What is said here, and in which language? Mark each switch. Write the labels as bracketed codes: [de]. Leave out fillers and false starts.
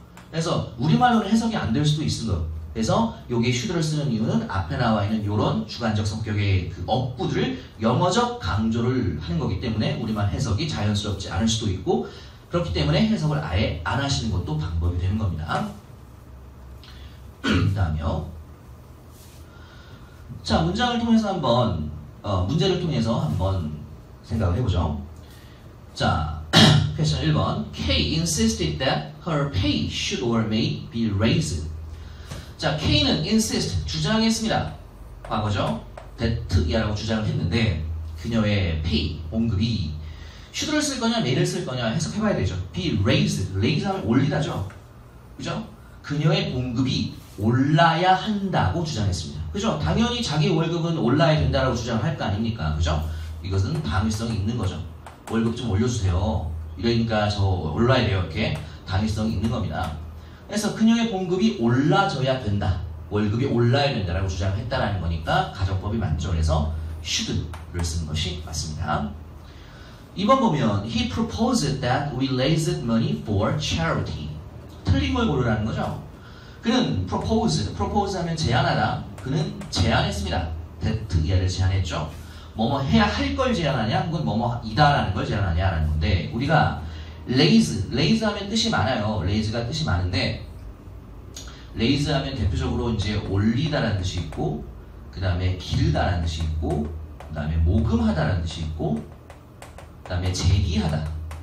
[ko] 그래서 우리말로는 해석이 안 될 수도 있어. 그래서 여기 should를 쓰는 이유는 앞에 나와 있는 이런 주관적 성격의 그 어구들을 영어적 강조를 하는 거기 때문에 우리말 해석이 자연스럽지 않을 수도 있고 그렇기 때문에 해석을 아예 안 하시는 것도 방법이 되는 겁니다. 다음이요. 자, 문장을 통해서 한번 문제를 통해서 한번 생각을 해보죠. 자, 퀘스천 1번. [en] Kay insisted that her pay should or may be raised. [ko] 자, K는 insist, 주장했습니다. 과거죠. that이라고 주장을 했는데 그녀의 pay, 봉급이 should를 쓸 거냐, may를 쓸 거냐 해석해봐야 되죠. be raised, raise 하면 올리다죠. 그죠? 그녀의 봉급이 올라야 한다고 주장했습니다. 그죠? 당연히 자기 월급은 올라야 된다고 주장할 거 아닙니까? 그죠? 이것은 당위성이 있는 거죠. 월급 좀 올려주세요. 이러니까 저 올라야 돼요. 이렇게 당위성이 있는 겁니다. 그래서 그녀의 봉급이 올라져야 된다. 월급이 올라야 된다라고 주장했다라는 거니까 가정법이 맞죠. 그래서 should를 쓰는 것이 맞습니다. [en] 2번 보면 He proposed that we raise money for charity. [ko] 틀린 걸 고르라는 거죠. 그는 propose 하면 제안하다. 그는 제안했습니다. that 이하를 제안했죠. 뭐뭐 해야 할 걸 제안하냐, 혹은 뭐뭐이다라는 걸 제안하냐라는 건데, 우리가 raise 하면 뜻이 많아요. raise가 뜻이 많은데, raise 하면 대표적으로 이제 올리다라는 뜻이 있고, 그 다음에 기르다라는 뜻이 있고, 그 다음에 모금하다라는 뜻이 있고, 그 다음에 제기하다.